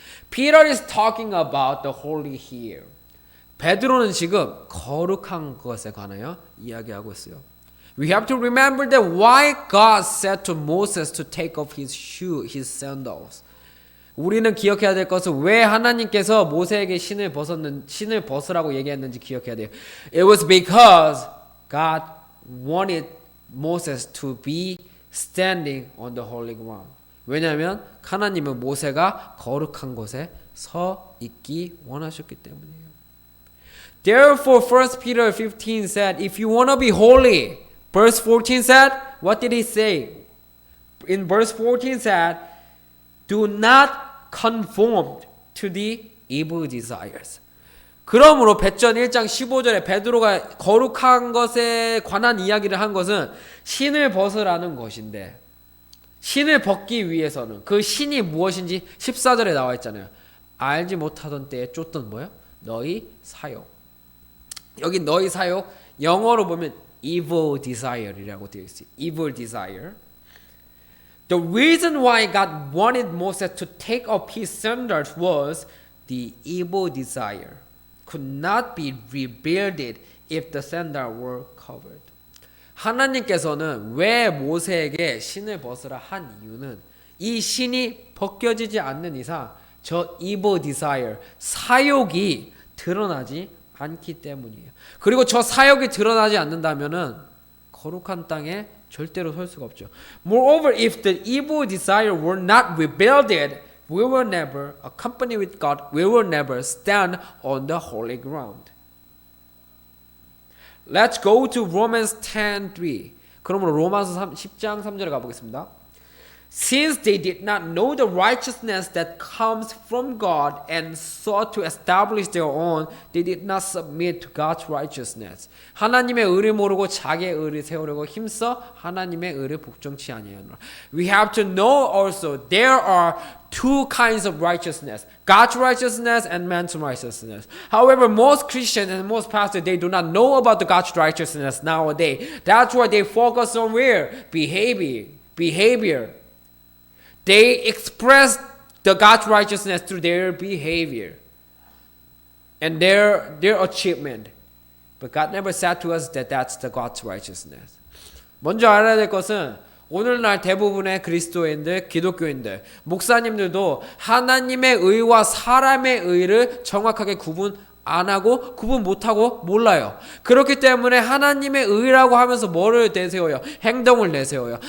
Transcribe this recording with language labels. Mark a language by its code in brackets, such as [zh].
[en] Peter is talking about the holy here. [ko] 베드로는 지금 거룩한 것에 관하여 이야기하고 있어요. [en] We have to remember that why God said to Moses to take off his sandals. [ko] 우리는 기억해야 될 것은 왜 하나님께서 모세에게 신을 벗으라고 얘기했는지 기억해야 돼요. [en] It was because God wanted Moses to be standing on the holy ground. [ko] 왜냐하면 하나님은 모세가 거룩한 곳에 서 있기 원하셨기 때문이에요. [en] Therefore, 1 Peter 15 said, if you want to be holy, verse 14 said, what did he say? In verse 14 said, do not conform to the evil desires. [ko] 그러므로 베전 1장 15절에 베드로가 거룩한 것에 관한 이야기를 한 것은 신을 벗으라는 것인데 신을 벗기 위해서는 그 신이 무엇인지 14절에 나와 있잖아요. 알지 못하던 때에 쫓던 뭐요? 너희 사욕. 여기 너희 사욕 영어로 보면 evil desire이라고 되어 있어요. [en] evil desire. The reason why God wanted Moses to take off his sandals was the evil desire could not be rebuilt if the sandals were covered. [ko] 하나님께서는 왜 모세에게 신을 벗으라 한 이유는 이 신이 벗겨지지 않는 이상 저 evil desire, 사욕이 드러나지 않기 때문이에요. 그리고 저 사욕이 드러나지 않는다면은 거룩한 땅에 절대로 설 수가 없죠. [en] Moreover, if the evil desire were not rebuilded, we will never accompany with God. We will never stand on the holy ground. Let's go to Romans 10:3. [ko] 그러므로 로마서 10장 3절에 가보겠습니다. [en] Since they did not know the righteousness that comes from God and sought to establish their own, they did not submit to God's righteousness. [ko] 하나님의 의를 모르고 자기의 의를 세우려고 힘써 하나님의 의를 복종치 아니하노라. [en] We have to know also there are two kinds of righteousness, God's righteousness and man's righteousness. However, most Christians and most pastors, they do not know about the God's righteousness nowadays. That's why they focus on where? Behavior. They express the God's righteousness through their behavior and their achievement. But God never said to us that that's the God's righteousness. [ko] 먼저 알아야 될 것은 오늘날 대부분의 그리스도인들, 기독교인들, 목사님들도 하나님의 의와 사람의 의를 정확하게 구분 안 하고 구분 못하고 몰라요. 그렇기 때문에 하나님의 의라고 하면서 뭐를 내세워요? 행동을 내세워요.